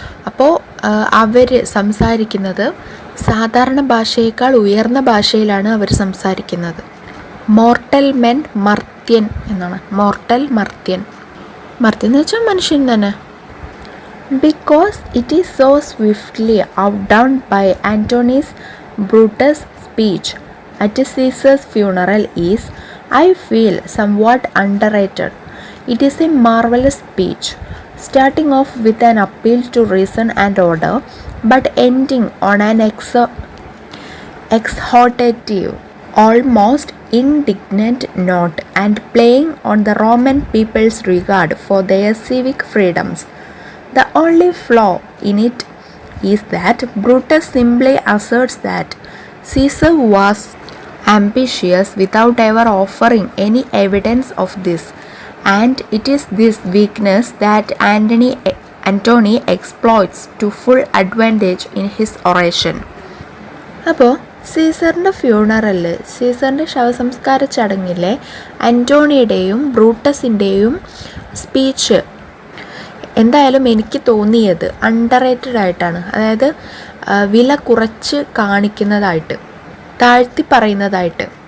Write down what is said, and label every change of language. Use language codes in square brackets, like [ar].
[ml] അപ്പോൾ അവർ സംസാരിക്കുന്നത് സാധാരണ ഭാഷയേക്കാൾ ഉയർന്ന ഭാഷയിലാണ് അവർ സംസാരിക്കുന്നത്. മോർട്ടൽ മെൻ, മർത്യൻ എന്നാണ്. മോർട്ടൽ, മർത്യൻ. മർത്യൻ എന്ന് വെച്ചാൽ മനുഷ്യൻ തന്നെ. [en] Because it is so swiftly outdone by Antony's Brutus speech at Caesar's funeral is, I feel, somewhat underrated. It is a marvelous speech, starting off with an appeal to reason and order, but ending on an exhortative, almost indignant note, and playing on the Roman people's regard for their civic freedoms. The only flaw in it is that Brutus simply asserts that Caesar was ambitious without ever offering any evidence of this, and it is this weakness that Antony exploits to full advantage in his oration. [ml] അപ്പോൾ സീസറിൻ്റെ ഫ്യൂണറലിൽ, സീസറിൻ്റെ ശവസംസ്കാര ചടങ്ങിലെ ആന്റോണിയുടെയും ബ്രൂട്ടസിൻ്റെയും speech എന്തായാലും എനിക്ക് തോന്നിയത് underrated ആയിട്ടാണ്. അതായത് വില കുറച്ച് കാണിക്കുന്നതായിട്ട്, താഴ്ത്തി പറയുന്നതായിട്ട്.